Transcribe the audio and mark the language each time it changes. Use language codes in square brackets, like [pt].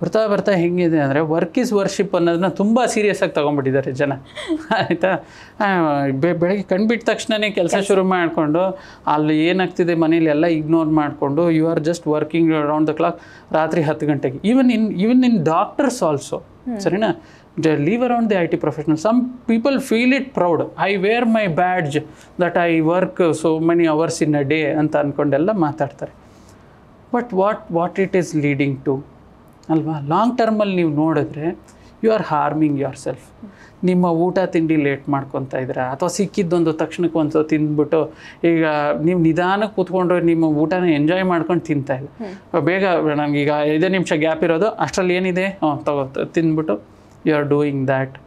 [kn] ಬರ್ತಾ ಹೆಂಗಿದೆ ಅಂದರೆ [en] work is worship [kn] ಅನ್ನೋದನ್ನ ತುಂಬ ಸೀರಿಯಸ್ಸಾಗಿ ತೊಗೊಂಡ್ಬಿಟ್ಟಿದ್ದಾರೆ ಜನ, ಆಯಿತಾ. ಬೆಳಗ್ಗೆ ಕಣ್ಬಿಟ್ಟ ತಕ್ಷಣವೇ ಕೆಲಸ ಶುರು ಮಾಡಿಕೊಂಡು ಅಲ್ಲಿ ಏನಾಗ್ತಿದೆ ಮನೇಲಿ ಎಲ್ಲ ಇಗ್ನೋರ್ ಮಾಡಿಕೊಂಡು [en] you are just working around the clock, [kn] ರಾತ್ರಿ 10 ಗಂಟೆಗೆ. [en] Even in doctors also, ಸರಿನಾ, leave around the IT professionals. Some people feel it proud. I wear my badge that I work so many hours in a day [kn] ಅಂತ ಅಂದ್ಕೊಂಡೆಲ್ಲ ಮಾತಾಡ್ತಾರೆ. [en] But what it is leading to ಅಲ್ವಾ? Long ಟರ್ಮಲ್ಲಿ [kn] ನೀವು ನೋಡಿದ್ರೆ [en] You are harming yourself. [kn] ನಿಮ್ಮ ಊಟ ತಿಂಡಿ late ಮಾಡ್ಕೊತಾ ಇದ್ದೀರಾ, ಅಥವಾ ಸಿಕ್ಕಿದ್ದೊಂದು ತಕ್ಷಣಕ್ಕೆ ಒಂದು ತಿಂದ್ಬಿಟ್ಟು ಈಗ ನೀವು ನಿಧಾನಕ್ಕೆ ಕೂತ್ಕೊಂಡ್ರೆ ನಿಮ್ಮ ಊಟನ ಎಂಜಾಯ್ ಮಾಡ್ಕೊಂಡು ತಿಂತಾ ಇಲ್ಲ. ಬೇಗ ನನಗೀಗ 5 ನಿಮಿಷ ಗ್ಯಾಪ್ ಇರೋದು, ಅಷ್ಟರಲ್ಲಿ ಏನಿದೆ ತಿಂದ್ಬಿಟ್ಟು [en] You are doing that.